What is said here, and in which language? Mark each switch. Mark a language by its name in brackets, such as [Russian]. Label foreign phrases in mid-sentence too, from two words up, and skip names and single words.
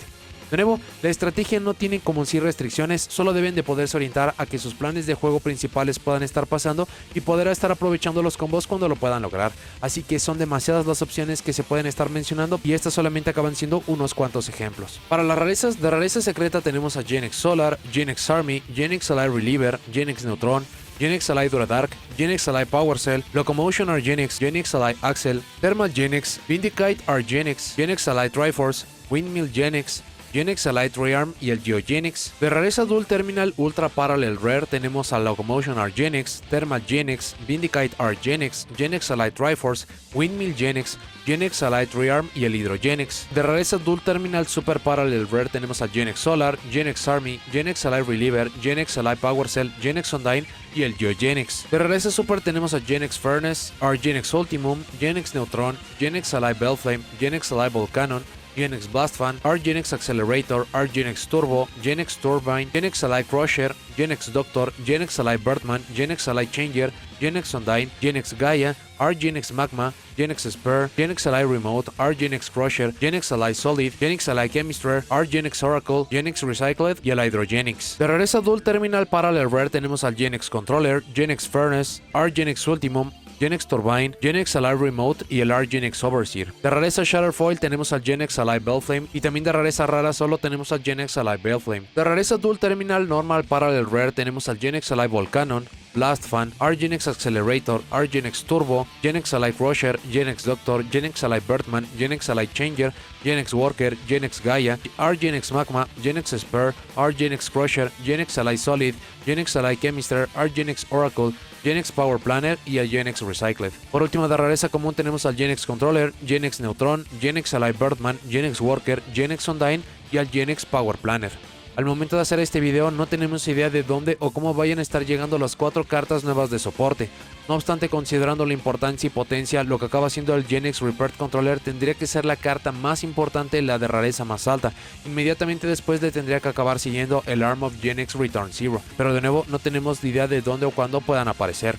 [Spanish] De nuevo, la estrategia no tiene como sí restricciones, solo deben de poderse orientar a que sus planes de juego principales puedan estar pasando y poder estar aprovechando los combos cuando lo puedan lograr. Así que son demasiadas las opciones que se pueden estar mencionando y estas solamente acaban siendo unos cuantos ejemplos. Para las rarezas, de rareza secreta tenemos a Genex Solar, Genex Army, Genex Ally Reliever, Genex Neutron, Genex Ally Duradark, Genex Ally Power Cell, Locomotion Argenex, Genex Ally Axel, Thermal Genex, Vindicate Argenex, Genex Ally Triforce, Windmill Genex, Genex Ally Rearm y el Geogenex. De rareza Dual Terminal Ultra Parallel Rare tenemos a Locomotion Argenex, Thermal Genex, Vindicate Argenex, Genex Ally Triforce, Windmill Genex, Genex Ally Rearm y el Hydrogenex. De rareza Dual Terminal Super Parallel Rare tenemos a Genex Solar, Genex Army, Genex Ally Reliever, Genex Ally Power Cell, Genex Undyne y el Geogenex. De rareza Super tenemos a Genex Furnace, Argenex Ultimum, Genex Neutron, Genex Ally Bellflame, Genex Ally Volcanon, Genex Blast Fan, Argenex Accelerator, Argenex Turbo, Genex Turbine, Genex Ally Crusher, Genex Doctor, Genex Ally Birdman, Genex Ally Changer, Genex Undyne, Genex Gaia, Argenex Magma, Genex Spur, Genex Ally Remote, Argenex Crusher, Genex Ally Solid, Genex Ally Chemistry, Argenex Oracle, Genex Recycled y el Hydrogenex. De rareza Dual Terminal Parallel Rare tenemos al Genex Controller, Genex Furnace, Argenex Ultimum, Genex Turbine, Genex Ally Remote y el Argenex Overseer. De rareza Shatterfoil tenemos al Genex Ally Bellflame y también de rareza rara solo tenemos al Genex Ally Bellflame. De rareza Dual Terminal Normal Parallel Rare tenemos al Genex Ally Volcanon, Blast Fan, Argenex Accelerator, Argenex Turbo, Genex Ally Crusher, Genex Doctor, Genex Ally Birdman, Genex Ally Changer, Genex Worker, Genex Gaia, Argenex Magma, Genex Spur, Argenex Crusher, Genex Ally Solid, Genex Ally Chemistry, Argenex Oracle, Genex Power Planner y el Genex Recycled. Por último, de rareza común tenemos al Genex Controller, Genex Neutron, Genex Ally Birdman, Genex Worker, Genex Undyne y al Genex Power Planner. Al momento de hacer este video no tenemos idea de dónde o cómo vayan a estar llegando las 4 cartas nuevas de soporte. No obstante, considerando la importancia y potencia, lo que acaba siendo el Genex Repair Controller tendría que ser la carta más importante, la de rareza más alta. Inmediatamente después le tendría que acabar siguiendo el Arm of Genex Return Zero, pero de nuevo no tenemos idea de dónde o cuándo puedan aparecer.